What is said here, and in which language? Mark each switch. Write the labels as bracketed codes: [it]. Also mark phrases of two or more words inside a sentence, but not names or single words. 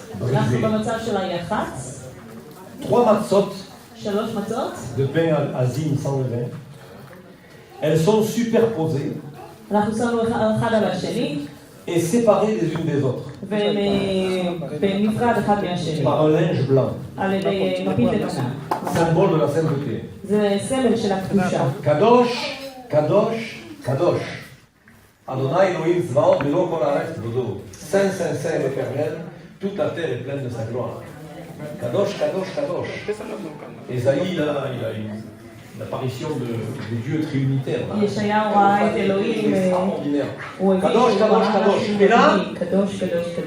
[he] אנחנו [fr] brisé. [he] במצב של היח"צ, [fr] 3 matzot [he] 3 מצות, [fr] de pain azim sans levain. Elles sont superposées [he] אנחנו שמנו אחד על השני, [fr] et séparées les unes des autres [he] והם בנפרד אחד מהשני, [fr] par un linge blanc, [he] על ידי מפית לבנה. [fr] symbole de la sainteté. [he] זה סמל של הקדושה. קדוש קדוש קדוש. אדוני אלוהים צבאות מלא כל הארץ כבודו. [fr] Saint, Saint, Saint l'Éternel, toute la terre est pleine de sa gloire. [he] קדוש קדוש קדוש. [fr] Esaïe, là, il a une l'apparition de Dieu trinitaire. là. [he] ישעיהו ראה את אלוהים, [fr] C'est extraordinaire. [he] הוא הבין קדוש, שהוא קדוש, ראה קדוש. משהו ולא? אלוהי, קדוש, קדוש, קדוש.